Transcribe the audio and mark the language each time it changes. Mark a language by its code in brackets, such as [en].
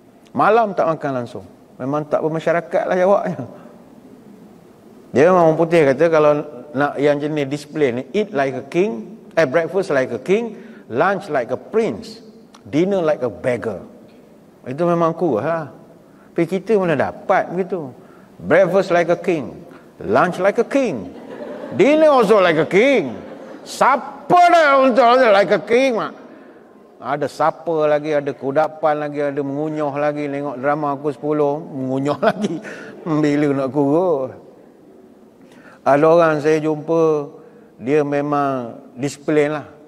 [ms] Malam tak makan langsung. Memang tak bermasyarakat lah jawabnya. Dia memang orang putih kata kalau nak yang jenis disiplin ni, [en] eat like a king, breakfast like a king, lunch like a prince, dinner like a beggar. [ms] Itu memang kurus lah. Tapi kita mana dapat begitu. [en] Breakfast like a king, lunch like a king, dinner also like a king. [ms] Siapa dah untuk [en] like a king [ms] mak? Ada siapa lagi, ada kudapan lagi, ada mengunyah lagi. Tengok drama aku 10, mengunyah lagi. Bila nak kurus. Ada orang saya jumpa, dia memang disiplin lah.